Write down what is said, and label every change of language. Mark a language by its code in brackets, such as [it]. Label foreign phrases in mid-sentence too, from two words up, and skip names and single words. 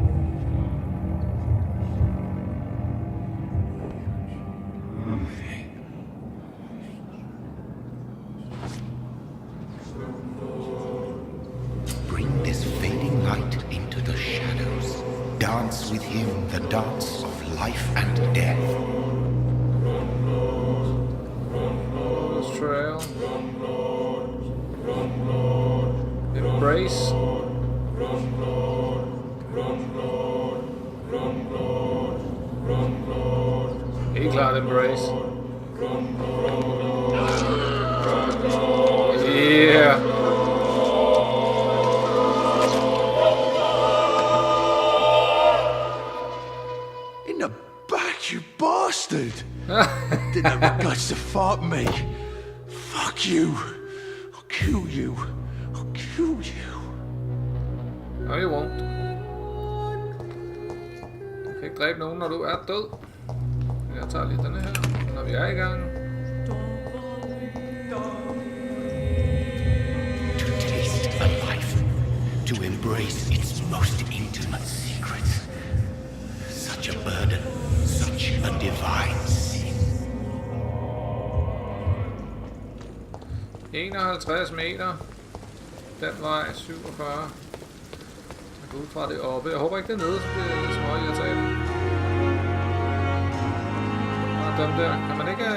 [en] Bring this fading light into the shadows. Dance with him the dance of life and death. This trail. Embrace. [da] Helt klart embrace. [en] Yeah. In the back, you bastard! Didn't have the guts to fight me. Fuck you. I'll kill you. I'll kill you. No, you won't. [da] Du kan ikke dræbe nogen, når du er død. Jeg tager lige denne her, når vi er i gang. [en] To taste a life, to embrace its most intimate secrets. Such a burden, such a divine sin. [da] 51 meter. Den vej 47. Ud fra det oppe. Jeg håber ikke det er nede, så bliver jeg lidt småirritabel. Og dem der. Kan man ikke...